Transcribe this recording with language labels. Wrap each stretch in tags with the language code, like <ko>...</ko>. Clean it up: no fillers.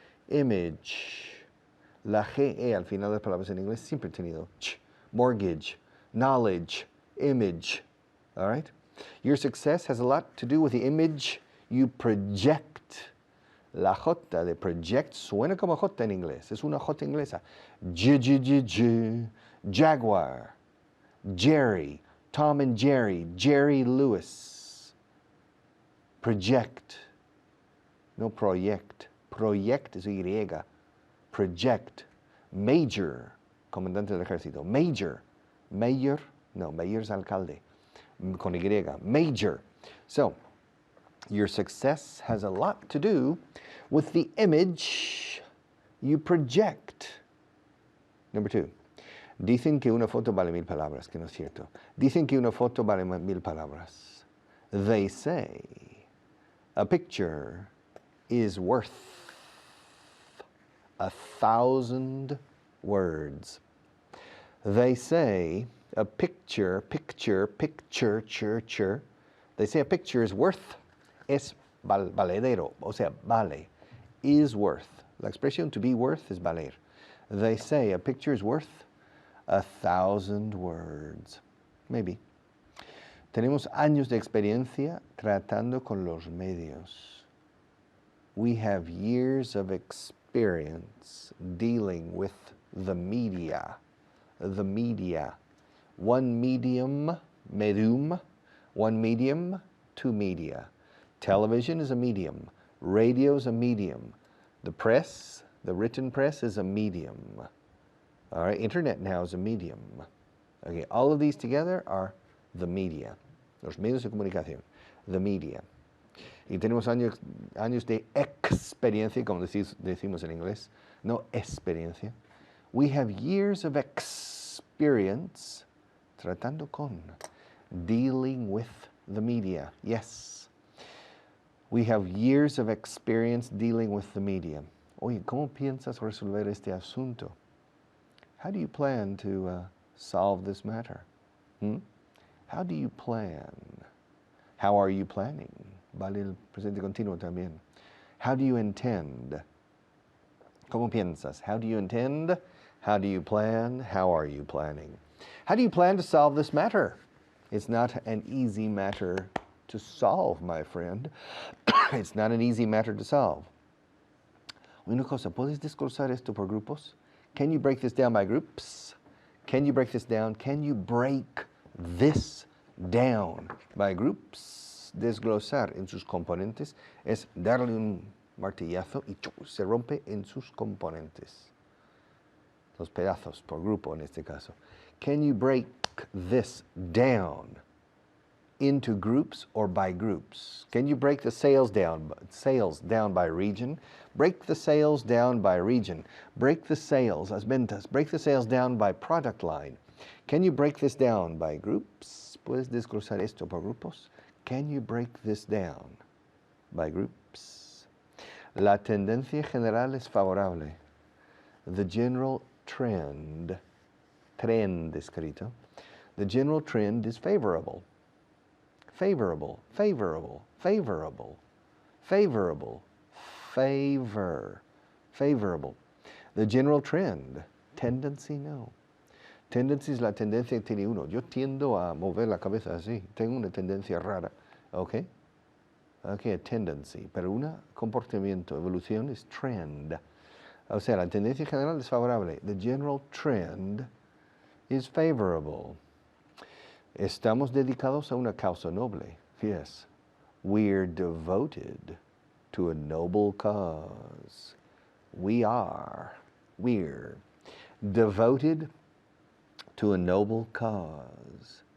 <es>Image, la GE al final de las palabras en inglés siempre he tenido ch.</es> <en>Mortgage, knowledge, image, all right? Your success has a lot to do with the image you project.</en> <es>La J de project suena como J en inglés, es una J inglesa.</es> <en>Jaguar, Jerry, Tom and Jerry, Jerry Lewis.</en> <es>Project, no proyect. Proyect es Y. Project. Major, comandante del ejército. Major. Mayor, no, mayor es alcalde. Con Y. Major.</es> <en>So, your success has a lot to do with the image you project. Number 2.</en> <es>Dicen que una foto vale 1000 palabras, que no es cierto. Dicen que una foto vale 1000 palabras.</es> <en>They say a picture is worth 1,000 words. They say a picture, they say a picture is worth, es valedero, o sea, vale, is worth. La expresión to be worth es valer. They say a picture is worth 1,000 words. Maybe.</en> <es>Tenemos años de experiencia tratando con los medios.</es> <en>We have years of experience dealing with the media. The media. One medium, medium. One medium, two media. Television is a medium. Radio is a medium. The press, the written press is a medium. All right, internet now is a medium. Okay, all of these together are the media, los medios de comunicación, the media.</en> <es>Y tenemos años de experiencia, como decimos en inglés, no experiencia.</es> <en>We have years of experience tratando con, dealing with the media. Yes. We have years of experience dealing with the media.</en> <es>Oye, ¿cómo piensas resolver este asunto?</es> <en>How do you plan to solve this matter? How do you plan? How are you planning?</en> <es>Vale el presente continuo también.</es> <en>How do you intend? ¿Cómo piensas? How do you intend? How do you plan? How are you planning? How do you plan to solve this matter? It's not an easy matter to solve, my friend. It's not an easy matter to solve.</en> <es>Una cosa, ¿puedes desglosar esto por grupos?</es> <en>Can you break this down by groups? Can you break this down? Can you break this down by groups?</en> <es>Desglosar en sus componentes es darle un martillazo y se rompe en sus componentes. Los pedazos por grupo en este caso.</es> <en>Can you break this down into groups or by groups? Can you break the sales down by region? Break the sales down by region. Break the sales, las ventas. Break the sales down by product line. Can you break this down by groups?</en> <es>¿Puedes desglosar esto por grupos?</es> <en>Can you break this down by groups?</en> <es>La tendencia general es favorable. The general trend escrito.</es> <en>The general trend is favorable. Favorable, favorable, favorable, favorable, favorable. The general trend, tendency, no.</en> <es>Tendency es la tendencia que tiene uno. Yo tiendo a mover la cabeza así. Tengo una tendencia rara. ¿Ok? Ok, a tendency. Pero un comportamiento, evolución es trend. O sea, la tendencia general es favorable.</es> <en>The general trend is favorable. Estamos dedicados a una causa noble. Yes. We're devoted to a noble cause. We're devoted to a noble cause.</en>